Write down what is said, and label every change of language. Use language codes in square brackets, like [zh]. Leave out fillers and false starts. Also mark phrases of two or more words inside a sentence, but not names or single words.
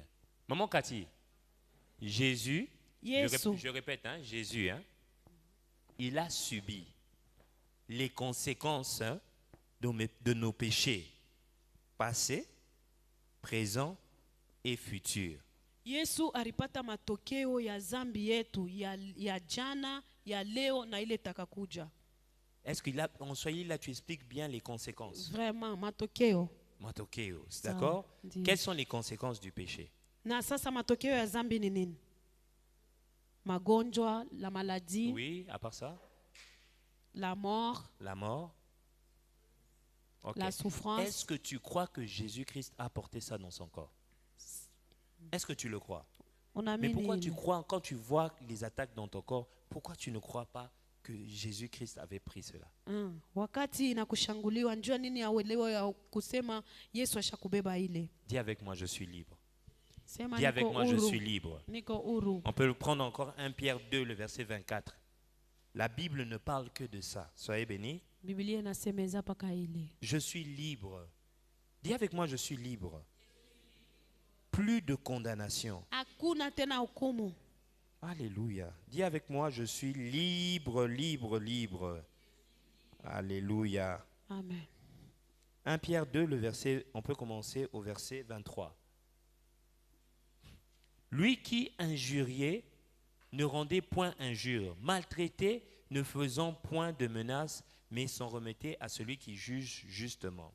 [fr] Maman Cathy, Jésus, [sw] Yesu [fr] je répète, Jésus, il a subi les conséquences de nos péchés passés, présents et futurs. [sw] Yesu alipata matokeo ya zambi yetu ya jana, ya leo na ile takakuja. [fr] Est-ce qu'il a, en Swahili, là, tu expliques bien les conséquences? [sw] Vraiment matokeo. Matokeo, [fr] d'accord? [sw] Ndiyo. [fr] Quelles sont les conséquences du péché? [sw] Na sasa matokeo ya zambi ni nini? Magonjwa, [fr] la maladie, Oui, à part ça, la mort, la mort. Ok. la souffrance. Est-ce que tu crois que Jésus-Christ a porté ça dans son corps? Est-ce que tu le crois? Mais [sw] Unaamini [fr] pourquoi [sw] nini? [fr] tu crois, quand tu vois les attaques dans ton corps, pourquoi tu ne crois pas que Jésus-Christ avait pris cela? [sw] Wakati inakushanguliwa njua nini auelewa ya kusema Yesu ashakubeba ile. [fr] Dis avec moi, je suis libre. [sw] Sema [fr] Dis avec [sw] niko [fr] moi, je [sw] huru. [fr] suis libre. [sw] Niko huru. [fr] On peut le prendre encore 1 Pierre 2, le verset 24. La Bible ne parle que de ça. Soyez bénis. [sw] Biblia inasemeza paka ile. [fr] Je suis libre. Dis avec moi, je suis libre. Plus de condamnation. [sw] Hakuna tena hukumu. [fr] Alléluia. Dis avec moi, je suis libre, libre, libre. Alléluia. Amen. 1 Pierre 2, le verset, on peut commencer au verset 23. Lui qui injuriait ne rendait point injure, maltraitait ne faisant point de menaces, mais s'en remettait à celui qui juge justement.